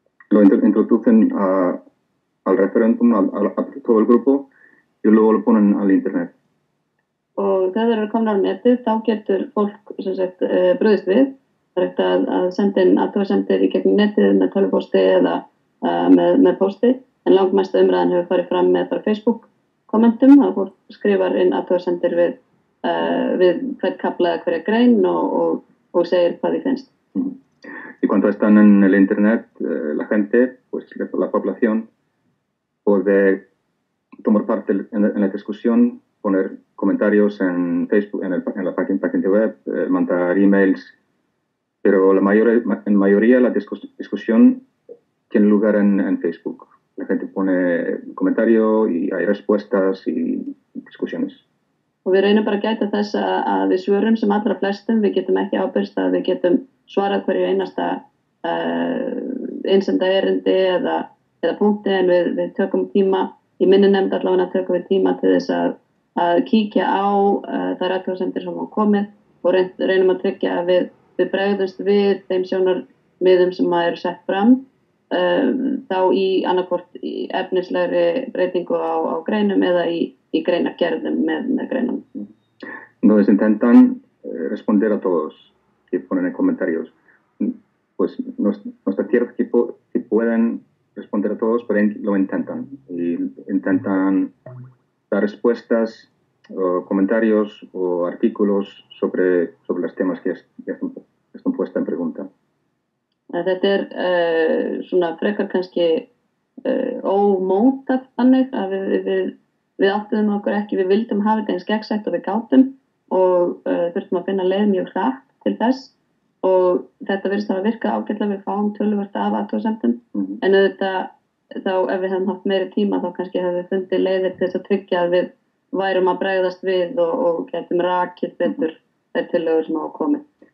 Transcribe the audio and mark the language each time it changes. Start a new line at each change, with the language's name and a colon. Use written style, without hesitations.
Spanish: lo introducen al referéndum, a todo el grupo y luego lo ponen al internet.
Icelandic: Og þegar þeir eru komnar á netið, þá getur fólk brugðist við Það hægt að senda inn athugasemdir í gegnum netið með tölvupósti eða með pósti, en langmesta umræðan hefur farið fram með bara Facebook kommentum, það fólk skrifar inn athugasemdir við hvern kafla eða hverja grein og segir hvað því finnst.
Spanish: Y cuando están en el internet, la gente, pues la población, puede tomar parte en la discusión, poner comentarios en Facebook, en la página web, mandar emails, pero en mayoría la discusión tiene lugar en Facebook. La gente pone comentario y hay respuestas y discusiones.
Icelandic: Og við reynum bara að gæta þess að við svörum sem allra flestum, við getum ekki ábyrgst að við getum svarað hverju einasta einsenda erindi eða punkti, en við tökum tíma, í minni nefnd allavega tökum við tíma til þess að kíkja á þær athugasemdir sem hafa komið og reynum að tryggja að við bregðumst við þeim sjónarmiðum sem eru sett fram, þá í annarkvort efnislegri breytingu á greinum eða í greinargerðum með greinum.
Spanish: Entonces intentan responder a todos que ponen en comentarios. Pues no está cierto que pueden responder a todos, pero lo intentan. Y intentan dar respuestas o comentarios o artículos sobre los temas que están puestos en pregunta.
Icelandic: Þetta svona frekar kannski ómótað þannig að við áttuðum okkur ekki, við vildum hafa þetta eins gegnsætt og við gátum og þurftum að finna leið mjög hratt til þess og þetta virðist að virka ágætlega, við fáum töluvert af athugasemdum, en auðvitað þá ef við hefum haft meiri tíma þá kannski hefum við fundið leiðir til þess að tryggja að við værum að bregðast við og getum rakið betur þær tillögur sem hafa komið.